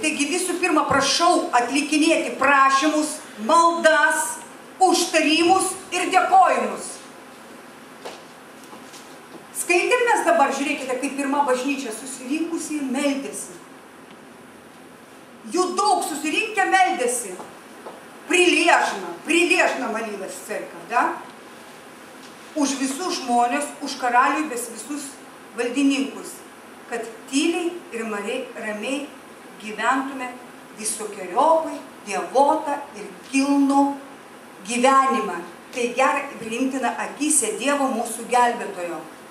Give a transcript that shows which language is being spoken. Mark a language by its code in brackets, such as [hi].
[lt] Taigi visų pirma prašau atlikinėti prašymus, maldas, užtarimus ir dėkojimus. Skaitėm mes dabar, žiūrėkite, kaip pirma bažnyčia susirinkusi meldėsi. Jų daug susirinkę meldėsi. [ru] Прилежно молилась церковь, да? [lt] Už visus žmonės, už karalių, bet visus valdininkus, kad tyliai ir ramiai gyventume visokiojopai, dievotą ir kilnų gyvenimą. Tai gerai priimtina akyse Dievo mūsų gelbėtojo.